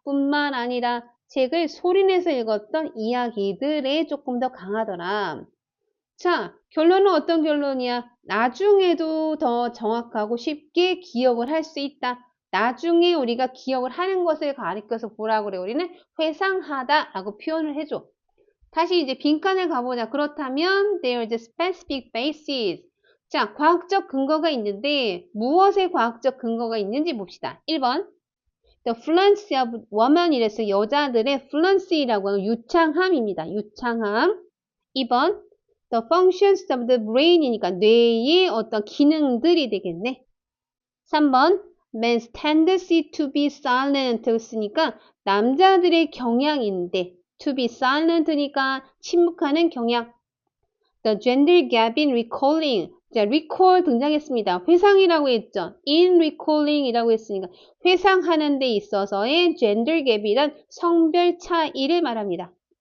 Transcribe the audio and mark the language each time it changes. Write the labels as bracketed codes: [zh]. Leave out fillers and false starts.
[ko] 뿐만 아니라 책을 소리내서 읽었던 이야기들에 조금 더 강하더라. 자, 결론은 어떤 결론이야? 나중에도 더 정확하고 쉽게 기억을 할 수 있다. 나중에 우리가 기억을 하는 것을 가리켜서 뭐라고 그래? 우리는 회상하다 라고 표현을 해줘. 다시 이제 빈칸을 가보자. [en] 그렇다면 there is a specific basis. [ko] 자, 과학적 근거가 있는데 무엇의 과학적 근거가 있는지 봅시다. 1번 [en] The fluency of woman [ko] 이래서 여자들의 fluency라고 하는 유창함입니다. 유창함. 2번 [en] The functions of the brain [ko] 이니까 뇌의 어떤 기능들이 되겠네. 3번 [en] Man's tendency to be silent [ko] 를 쓰니까 남자들의 경향인데 to be silent니까 침묵하는 경향. [en] The gender gap in recalling. [ko] 자, recall 등장했습니다. 회상이라고 했죠. [en] in recalling [ko] 이라고 했으니까 회상하는 데 있어서의 gender gap이란 성별 차이를 말합니다.